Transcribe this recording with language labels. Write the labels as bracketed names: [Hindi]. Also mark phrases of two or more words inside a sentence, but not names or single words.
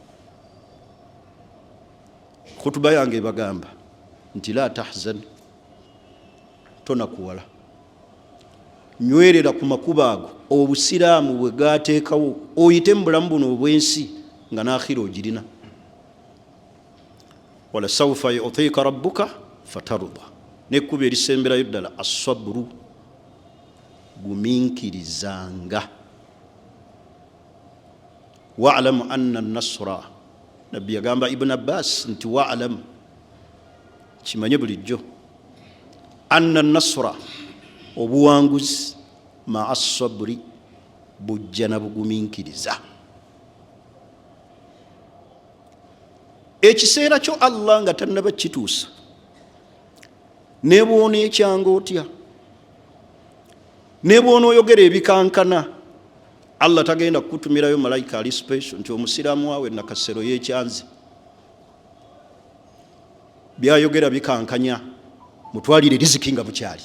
[Ganda] Khutuba yange bagamba nti [Arabic] لا تحزن, [Ganda] tonakuwala. Nywerera ku makuba ago obusiraamu bwe gateekawo, oyite mu bulamu buno obw'ensi nga n'akhira ogirina. [Arabic] ولسوف يعطيك ربك فترضى, [Ganda] nekkuba erisemberayo ddala as-sabru, guminkirizanga. [Arabic] واعلم أن النصر, [Ganda] nabbi yagamba Ibn Abbas nti wa'lam, kimanye bulijjo, [Arabic] أن النصر, obuwanguzi مع الصبر, [Ganda] bujja na buguminkiriza. Ekiseera kyo Allah nga tannaba kituusa, ne bw'ona ekyanga otya, ne bw'ona oyogera ebikankana, Allah tagenda kukutumirayo malayika ali special nti omusiraamu waawe nakasero y'ekyanzi, byayogera bikankanya, mutwalire riziki nga bukyali.